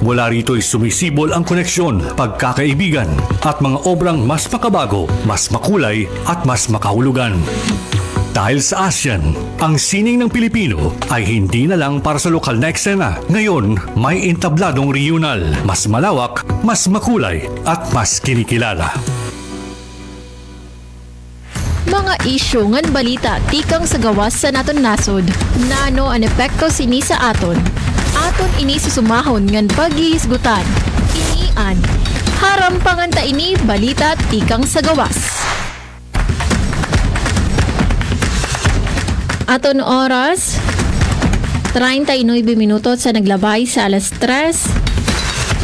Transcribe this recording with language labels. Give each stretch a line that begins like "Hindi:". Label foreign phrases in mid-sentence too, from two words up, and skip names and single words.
Filipino: Mula rito'y sumisibol ang koneksyon, pagkakaibigan at mga obrang mas makabago, mas makulay at mas makahulugan. Dahil sa ASEAN, ang sining ng Pilipino ay hindi na lang para sa lokal na eksena. Ngayon, may entabladong regional, mas malawak, mas makulay, at mas kinikilala.
Waray: Mga isyu ngan balita tikang sa gawas sa naton nasod. Nano ang epekto sini sa aton. Aton ini susumahon ngan paghihisgutan. Inian. Haram panganta ini balita tikang sa gawas. Aton oras, 39 minutos sa naglabay sa alas 3.